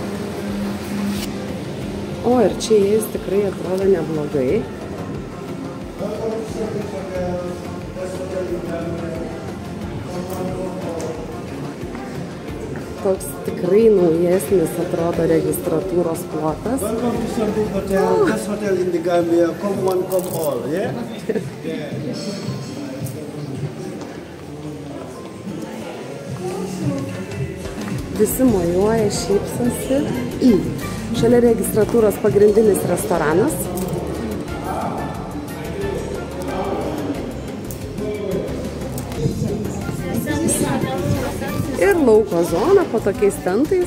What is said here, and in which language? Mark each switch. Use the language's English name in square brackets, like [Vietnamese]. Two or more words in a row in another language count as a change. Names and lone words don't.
[Lithuanian] O, ir čia jais tikrai atrodo neblogai. Toks tikrai naujesnis atrodo registratūros plotas. [English] Welcome to Sambit Hotel, best hotel in the Gambia. Come one, come all, yeah? [Lithuanian] Visi mojuoja, šypsosi. Šalia registratūros pagrindinis restoranas. Ir lauko zona po tokiais tentais.